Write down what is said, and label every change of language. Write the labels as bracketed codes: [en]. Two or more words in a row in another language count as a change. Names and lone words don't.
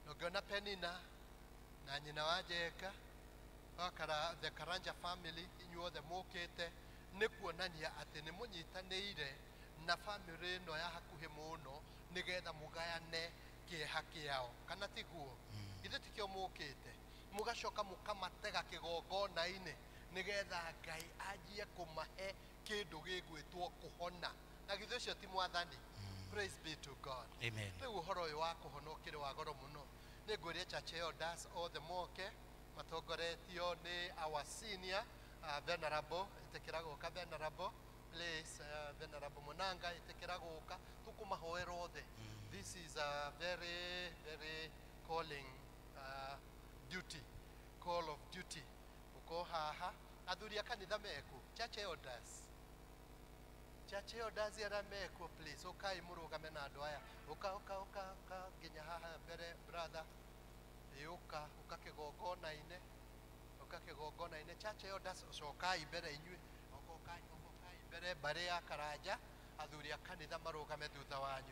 [ki] Na ũngĩona Penina na nyina wa Jeka [en] the Karanja family [ki] inyuothe mukite nĩ kuonania atĩ nĩ mũnyitanĩire na family ĩno ya hakuhĩ mũno nĩgetha mũgayane kĩeha kĩao kana tiguo ithe tikio mukite mugacoka mukamatega kĩgongona-inĩ nĩgetha Ngai anjie kũmahe kĩndũ gĩgwĩtwo kũhona na githĩ ũcio ti mwathani. [en] Praise be to God. Amen. [ki] Rĩu ũhoro ũyũ wa kũhona ũkĩrĩ wa goro mũno nĩ ngwĩria [en] church elders [ki] othe moke matongoretio nĩ [en] our senior venerable [ki] itekĩra gũka venerable please venerable Munanga itekĩra gũka tũkũmahoera othe. [en] This is a very very calling duty, call of duty. [ki] Uko haha athuri a kanitha meku [en] church elders [ki] yara meku please ukai murugame na andũ aya uka nginya haha mbere brother uka kĩgongona-inĩ [en] church elders [ki] cokai mbere inyuĩ ukai mbere mbarĩ ya Karanja athuri a kanitha marugame thutha wanyu.